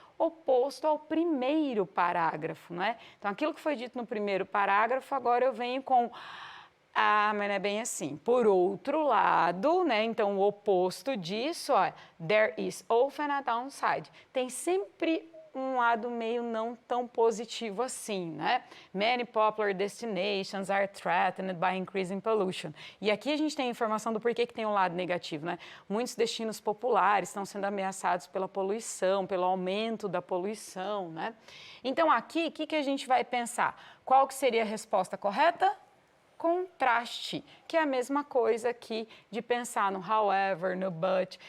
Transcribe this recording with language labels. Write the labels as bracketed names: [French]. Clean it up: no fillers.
[Portuguese] Oposto ao primeiro parágrafo, não é? Então, aquilo que foi dito no primeiro parágrafo, agora eu venho com... Ah, mas não é bem assim. Por outro lado, né, então o oposto disso, ó, [English] there is often a downside. [Portuguese] Tem sempre um lado meio não tão positivo assim, né? [English] Many popular destinations are threatened by increasing pollution. [Portuguese] E aqui a gente tem a informação do porquê que tem um lado negativo, né? Muitos destinos populares estão sendo ameaçados pela poluição, pelo aumento da poluição, né? Então aqui, o que a gente vai pensar? Qual que seria a resposta correta? Contraste, que é a mesma coisa aqui de pensar no however, no but.